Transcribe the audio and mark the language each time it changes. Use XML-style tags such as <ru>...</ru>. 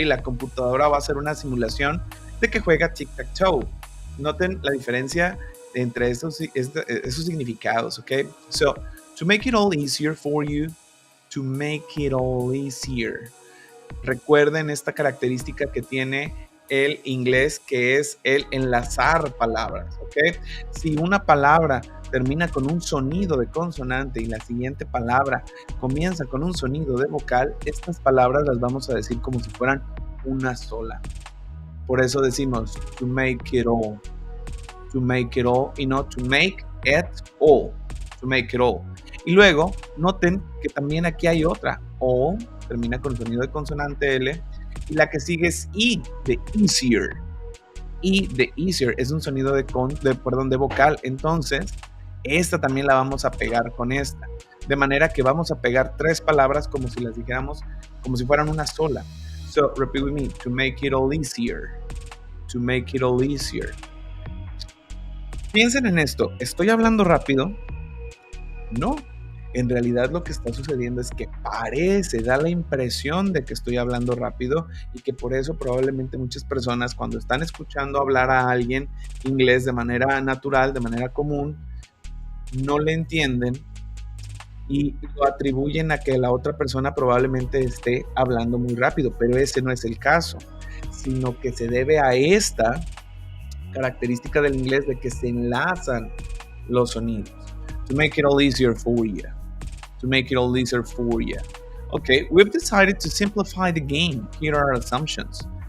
<es>La computadora va a hacer una simulación de que juega tic-tac-toe. Noten la diferencia entre esos significados. ¿Ok?</es> <en>So, to make it all easier for you, to make it all easier.</en> <es>Recuerden esta característica que tiene el inglés, que es el enlazar palabras, ¿ok? Si una palabra termina con un sonido de consonante y la siguiente palabra comienza con un sonido de vocal, estas palabras las vamos a decir como si fueran una sola. Por eso decimos</es> <en>to make it all,</en> <es>y no to make it all, to make it all. Y luego, noten que también aquí hay otra, o termina con sonido de consonante L, y la que sigue es I, de easier. I de easier es un sonido de vocal, entonces esta también la vamos a pegar con esta. De manera que vamos a pegar tres palabras como si las dijéramos, como si fueran una sola.</es> <en>So, repeat with me, to make it all easier. To make it all easier.</en> <es>Piensen en esto, ¿estoy hablando rápido? No. En realidad lo que está sucediendo es que da la impresión de que estoy hablando rápido y que por eso probablemente muchas personas cuando están escuchando hablar a alguien inglés de manera natural, de manera común, no le entienden y lo atribuyen a que la otra persona probablemente esté hablando muy rápido, pero ese no es el caso, sino que se debe a esta característica del inglés de que se enlazan los sonidos.</es> <en>To make it all easier for you. To make it all easier for you. Okay, we've decided to simplify the game. Here are our assumptions.</en>